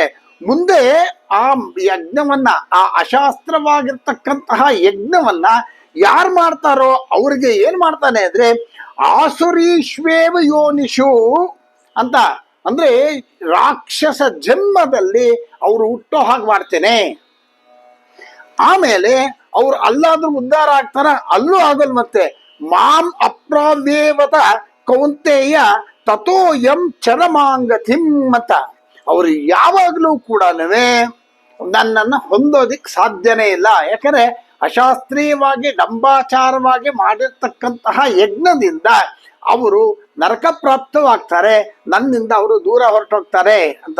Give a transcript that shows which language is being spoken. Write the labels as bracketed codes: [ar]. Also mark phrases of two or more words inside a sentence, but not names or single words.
[kn] ಮುಂದೆ ಆ ಯಜ್ಞವನ್ನ, ಆ ಅಶಾಸ್ತ್ರವಾಗಿರ್ತಕ್ಕಂತಹ ಯಜ್ಞವನ್ನ ಯಾರು ಮಾಡ್ತಾರೋ ಅವ್ರಿಗೆ ಏನ್ ಮಾಡ್ತಾನೆ ಅಂದ್ರೆ, [sa] ಆಸುರೀಶ್ವೇವ ಯೋನಿಷು [kn] ಅಂತ, ಅಂದ್ರೆ ರಾಕ್ಷಸ ಜನ್ಮದಲ್ಲಿ ಅವರು ಹುಟ್ಟೋ ಹಾಗೆ ಮಾಡ್ತೇನೆ. ಆಮೇಲೆ ಅವ್ರು ಅಲ್ಲಾದ್ರೂ ಉದ್ಧಾರ ಆಗ್ತಾರ, ಅಲ್ಲೂ ಆಗಲ್. ಮತ್ತೆ [sa] ಮಾಂ ಅಪ್ರಾವ್ಯೇವತ ಕೌಂತೆಯ ತಥೋ ಎಂ ಚರಮಾಂಗತಿಂ [kn] ಅಂತ, ಅವ್ರು ಯಾವಾಗ್ಲೂ ಕೂಡ ನನ್ನನ್ನ ಹೊಂದೋದಿಕ್ ಸಾಧ್ಯನೇ ಇಲ್ಲ. ಯಾಕಂದ್ರೆ ಅಶಾಸ್ತ್ರೀಯವಾಗಿ ಡಂಬಾಚಾರವಾಗಿ ಮಾಡಿರ್ತಕ್ಕಂತಹ ಯಜ್ಞದಿಂದ ಅವರು ನರಕ ಪ್ರಾಪ್ತವಾಗ್ತಾರೆ, ನನ್ನಿಂದ ಅವರು ದೂರ ಹೊರಟೋಗ್ತಾರೆ ಅಂತ.